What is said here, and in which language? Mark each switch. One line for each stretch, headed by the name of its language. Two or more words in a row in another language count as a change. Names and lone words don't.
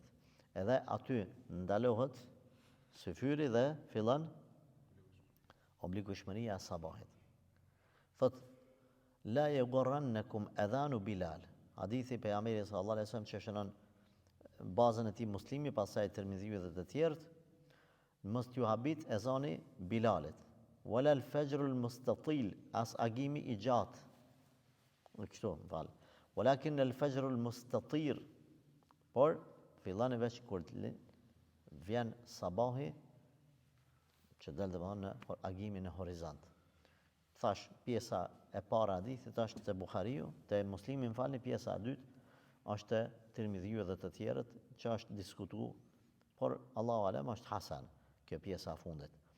Albanian: Edhe aty ndalohet syfyri dhe fillon obligueshmëria e sabahit.
Arabic: Thot, لا يغرنكم أذان بلال.
Albanian: Hadithi pejgamberit
Arabic: صلى الله عليه وسلم
Albanian: që shënon bazën e tij Muslimi, pastaj Tirmidhiu dhe të tjerët, mos t'ju habit ezani Bilalit.
Arabic: ولا الفجر المستطيل,
Albanian: as agimi i gjatë. Kështu, më fal.
Arabic: ولكن الفجر المستطير,
Albanian: por fillon e veç kur vjen sabahi, që del dhe në agimin e horizont. Thash, pjesa e para hadithit është të Buhariu, të Muslimi, më falni, pjesa e dytë është të Tirmidhiu dhe të tjerët, që është diskutu, por
Arabic: الله أعلم
Albanian: është hasan, kjo pjesa e fundit.